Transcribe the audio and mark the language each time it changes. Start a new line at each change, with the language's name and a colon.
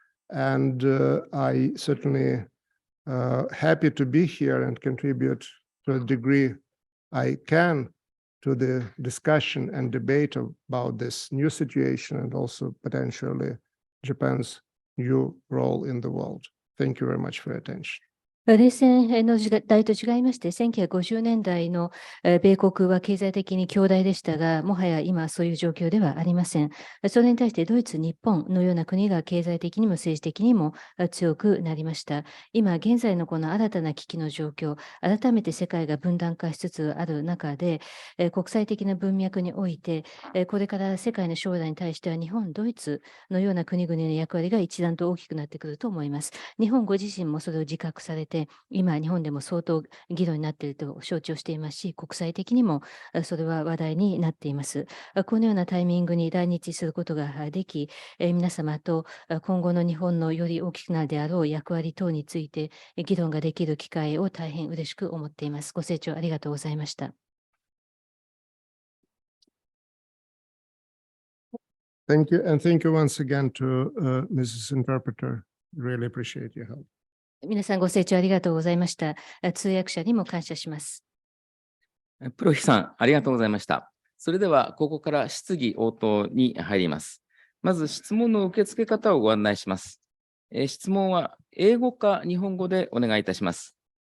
English: And I certainly happy to be here and contribute to a degree I can to the discussion and debate about this new situation and also potentially Japan's new role in the world. Thank you very much for your attention.
Japanese: 冷戦の時代と違いまして、1950年代の米国は経済的に強大でしたが、もはや今そういう状況ではありません。それに対してドイツ、日本のような国が経済的にも政治的にも強くなりました。今現在のこの新たな危機の状況、改めて世界が分断化しつつある中で、国際的な文脈において、これから世界の将来に対しては日本、ドイツのような国々の役割が一段と大きくなってくると思います。日本ご自身もそれを自覚されて、今、日本でも相当議論になっていると承知をしていますし、国際的にもそれは話題になっています。このようなタイミングに来日することができ、皆様と今後の日本のより大きくなるであろう役割等について議論ができる機会を大変嬉しく思っています。ご清聴ありがとうございました。
English: Thank you, and thank you once again to Mrs. Interpreter. Really appreciate your help.
Japanese: 皆さんご清聴ありがとうございました。通訳者にも感謝します。プロヒさん、ありがとうございました。それでは、ここから質疑応答に入ります。まず、質問の受け付け方をご案内します。質問は英語か日本語でお願いいたします。